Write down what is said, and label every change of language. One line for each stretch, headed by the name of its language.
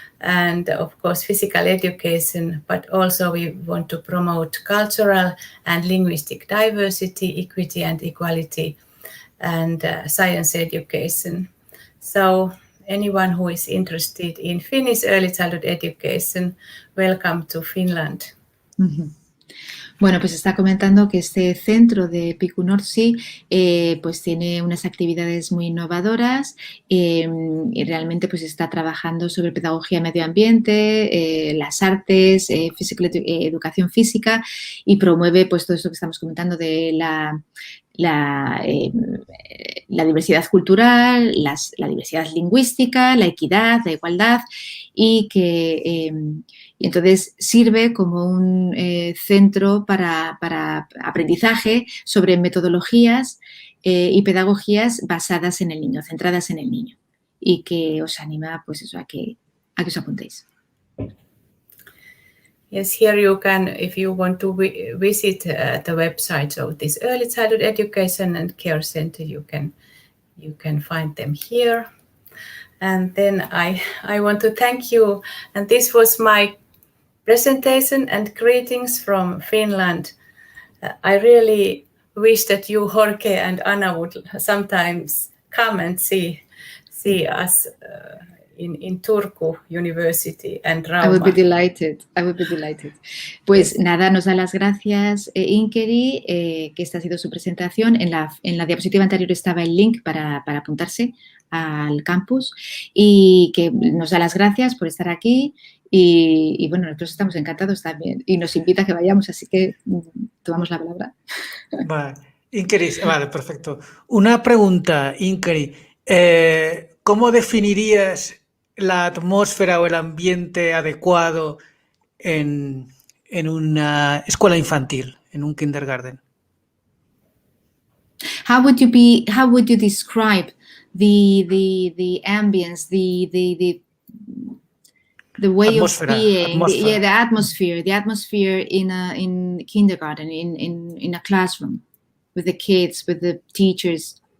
English: and of course physical education, but also we want to promote cultural and linguistic diversity, equity and equality, and science education. So anyone who is interested in Finnish early childhood education, welcome to Finland. Uh-huh.
Spanish: Bueno, pues está comentando que este centro de Pikunorsi pues tiene unas actividades muy innovadoras y realmente pues está trabajando sobre pedagogía medio ambiente, las artes, educación física y promueve pues todo esto que estamos comentando de la diversidad cultural, la diversidad lingüística, la equidad, la igualdad y que y entonces sirve como un centro para aprendizaje sobre metodologías y pedagogías basadas en el niño, centradas en el niño y que os anima pues eso a que os apuntéis.
English: Yes, here you can, if you want to visit the websites of this early childhood education and care center, you can find them here. And then I want to thank you. And this was my presentation and greetings from Finland. I really wish that you, Jorge and Anna, would sometimes come and see us in Turku University and Rauma. I would be delighted.
Spanish: Pues nada, nos da las gracias Inkeri, que esta ha sido su presentación. En la diapositiva anterior estaba el link para apuntarse al campus y que nos da las gracias por estar aquí y bueno, nosotros estamos encantados también y nos invita a que vayamos, así que tomamos la palabra. Vale, Inkeri, vale, perfecto. Una pregunta, Inkeri. ¿Cómo definirías la atmósfera o el ambiente adecuado en una escuela infantil, en un kindergarten?
English: How would you describe the ambience, the way atmosphere, of being, the atmosphere in kindergarten, in a classroom, with the kids, with the teachers?